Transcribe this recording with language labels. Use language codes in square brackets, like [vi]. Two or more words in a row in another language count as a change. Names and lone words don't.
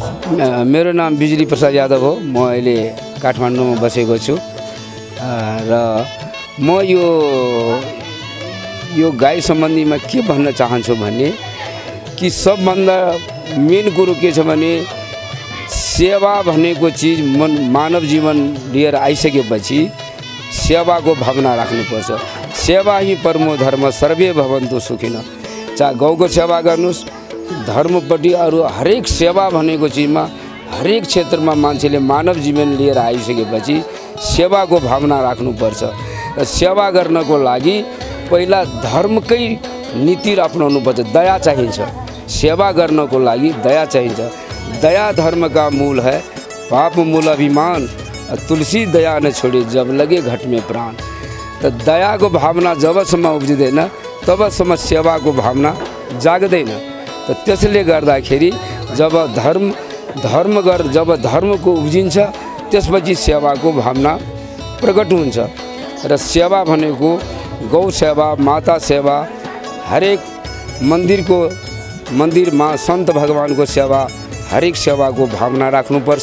[ne] मेरो नाम बिजुली प्रसाद यादव हो। म अहिले काठमाडौँमा बसेको छु र म यो गाई सम्बन्धीमा के भन्न चाहन्छु भने कि सबभन्दा मेन कुरो के छ भने सेवा भनेको चिज मानव जीवन लिएर आइसकेपछि सेवाको भावना राख्नुपर्छ। [sa] सेवा ही परमो धर्म सर्वे भवन्तु सुखिनः। [ne] चाहे गाउँको सेवा गर्नुहोस्, धर्मपट्टि अरू हरेक सेवा भनेको चिजमा हरेक क्षेत्रमा मान्छेले मानव जीवन लिएर आइसकेपछि सेवाको भावना राख्नुपर्छ। र सेवा गर्नको लागि पहिला धर्मकै नीति अपनाउनुपर्छ। दया चाहिन्छ। सेवा गर्नको लागि दया चाहिन्छ। [hi] दया धर्म का मूल है, पाप मूल अभिमान, तुलसी दया न छोड़े जब लगे घट में प्राण। [ne] तो दया को भावना जबसम्म उब्जिँदैन तबसम्म सेवाको भावना जाग्दैन। तो त्यसले गर्दाखेरि जब धर्मको उब्जिन्छ त्यसपछि सेवाको भावना प्रकट हुन्छ। र सेवा भनेको गौ सेवा, माता सेवा, हरेक मन्दिरमा सन्त भगवानको सेवा, हरेक सेवाको भावना राख्नुपर्छ।